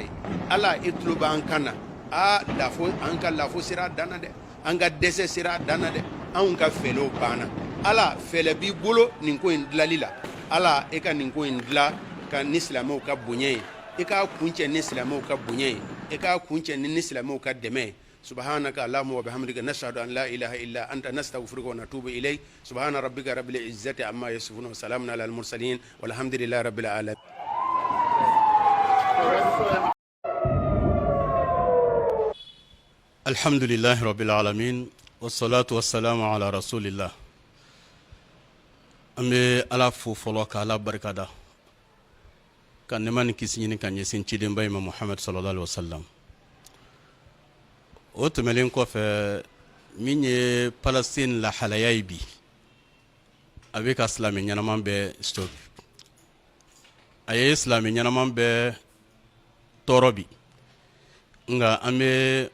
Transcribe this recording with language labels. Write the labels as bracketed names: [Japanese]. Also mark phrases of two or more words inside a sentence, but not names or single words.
[Bambara] ye Ala e tulo b'an kan na lafo an ka lafo sera dan na dɛ an ka dɛsɛ sera dan na dɛ anw ka fɛlɛw banna Ala fɛlɛ b'i bolo nin ko in dilali la Ala e ka nin ko in dila ka ni silamɛw ka bonya ye e ka kuncɛ ni silamɛw ka bonya ye e ka kuncɛ ni silamɛw ka dɛmɛ ye [Arabic] سبحانك اللهم وبحمدك نشهد أن لا إله إلا أنت نستغفرك ونتوب إليك سبحان ربك رب العزة عما يصفون وسلام على المرسلين والحمد لله رب العالمين. الحمد لله رب العالمين والصلاة والسلام على رسول الله. [Bambara] An bɛ Ala fo fɔlɔ ka Ala barikada ka nɛɛma ni kisi ɲini ka ɲɛsin cidenba in ma Muhammad [Arabic] صلى الله عليه وسلم. [Bambara] O tɛmɛlen kɔfɛ min ye Palestine lahalaya ye bi a bɛ ka silamɛ ɲɛnaman bɛɛ stop a ye silamɛ ɲɛnaman bɛɛ tɔɔrɔ bi nka an bɛ